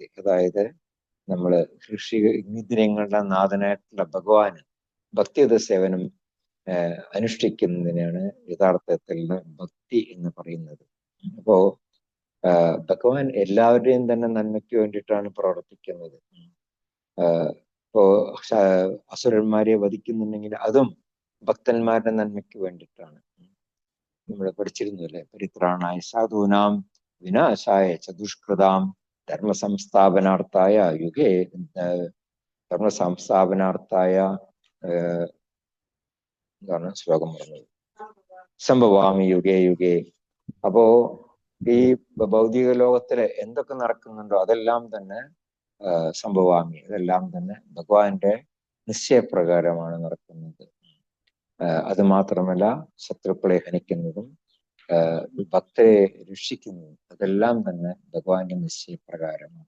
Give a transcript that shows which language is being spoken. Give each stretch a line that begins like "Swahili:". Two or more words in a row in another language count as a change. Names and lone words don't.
Malayalam: അതായത് നമ്മള് ഇന്ദ്രിയങ്ങളുടെ നാഥനായിട്ടുള്ള ഭഗവാന് ഭക്തിയുത സേവനം അനുഷ്ഠിക്കുന്നതിനാണ് യഥാർത്ഥത്തിൽ ഭക്തി എന്ന് പറയുന്നത്. അപ്പോ ഭഗവാൻ എല്ലാവരുടെയും തന്നെ നന്മയ്ക്ക് വേണ്ടിയിട്ടാണ് പ്രവർത്തിക്കുന്നത്. ഇപ്പോ അസുരന്മാരെ വധിക്കുന്നുണ്ടെങ്കിൽ അതും ഭക്തന്മാരുടെ നന്മയ്ക്ക് വേണ്ടിയിട്ടാണ്. നമ്മൾ പഠിച്ചിരുന്നു അല്ലെ,
Sanskrit: പരിത്രാണായ സാധൂനാം വിനാശായ ചതുഷ്കൃതാം ധർമ്മ സംസ്ഥാപനാർത്ഥായ യുഗേ ധർമ്മ സംസ്ഥാപനാർത്ഥായ
Malayalam: എന്താണ് ശ്ലോകം പറഞ്ഞത്,
Sanskrit: സംഭവാമി യുഗേ യുഗേ.
Malayalam: അപ്പോ ഈ ഭൗതിക ലോകത്തില് എന്തൊക്കെ നടക്കുന്നുണ്ടോ അതെല്ലാം തന്നെ സംഭവാമി, അതെല്ലാം തന്നെ ഭഗവാന്റെ നിശ്ചയപ്രകാരമാണ് നടക്കുന്നത്. അത് മാത്രമല്ല ശത്രുക്കളെ ഹനിക്കുന്നതും ഭക്തരെ രക്ഷിക്കുന്നതും അതെല്ലാം തന്നെ ഭഗവാന്റെ നിശ്ചയപ്രകാരമാണ്.